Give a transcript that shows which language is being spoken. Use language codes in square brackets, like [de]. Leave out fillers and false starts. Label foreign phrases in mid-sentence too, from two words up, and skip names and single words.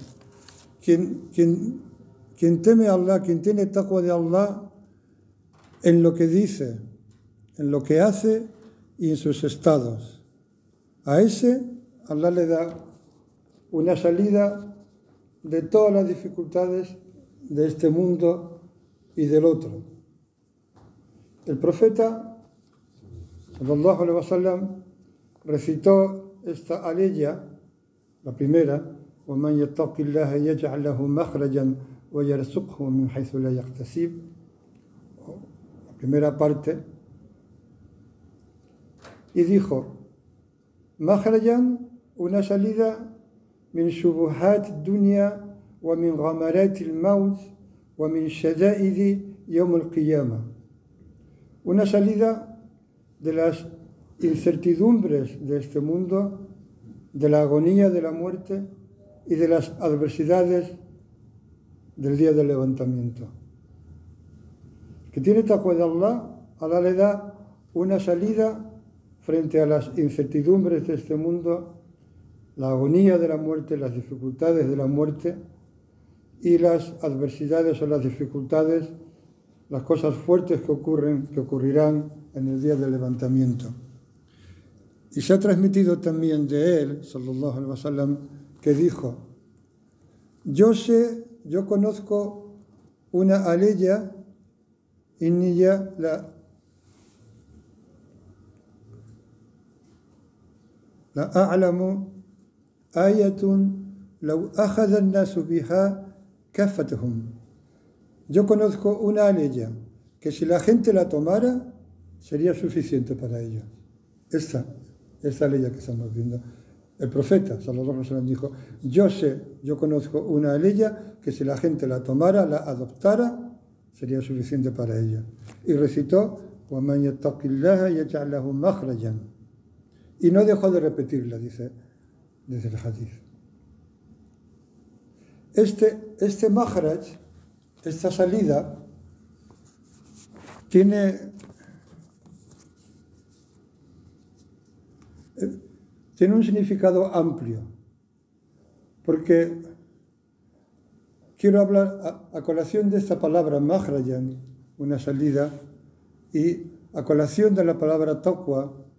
[es] Quien teme a Allah, quien tiene taqwa de Allah en lo que dice, en lo que hace y en sus estados, a ese Allah le da una salida de todas las dificultades de este mundo y del otro. El profeta [ar] صلى الله عليه وسلم [es] recitó esta aleya, la primera: [ar] وَمَنْ يَتَّقِ اللَّهَ يَجْعَلْ لَهُ مَخْرَجًا وَيَرْزُقْهُ مِنْ حَيْثُ لَا يَحْتَسِبُ. [es] La primera parte. Y dijo: مَخْرَجًا, una salida, [ar] من شبهات الدنيا ومن غمرات الموت ومن شدائد يوم القيامة. [es] Una salida de las incertidumbres de este mundo, de la agonía de la muerte y de las adversidades del día del levantamiento. El que tiene taqwa de Allah, Allah le da una salida frente a las incertidumbres de este mundo, la agonía de la muerte, las dificultades de la muerte y las adversidades o las dificultades, las cosas fuertes que ocurrirán en el día del levantamiento. Y se ha transmitido también de él, [ar] صلى الله عليه وسلم, [es] que dijo: yo conozco una aleya, [ar] إني لأعلم آية لو أخذ الناس بها لكفتهم. [es] Yo conozco una aleya que si la gente la tomara sería suficiente para ellos. Esta aleya que estamos viendo. El profeta [ar] صلى الله عليه وسلم [es] dijo: yo conozco una aleya que si la gente la tomara, la adoptara, sería suficiente para ella. Y recitó: [ar] وَمَنْ يَتَّقِ اللَّهَ يَجْعَلْ لَهُ مَخْرَجًا. [es] Y no dejó de repetirla, dice desde el hadith. Este makhraj, esta salida, tiene un significado amplio, porque quiero hablar a colación de esta palabra makhrajan, una salida, y a colación de la palabra taqwa,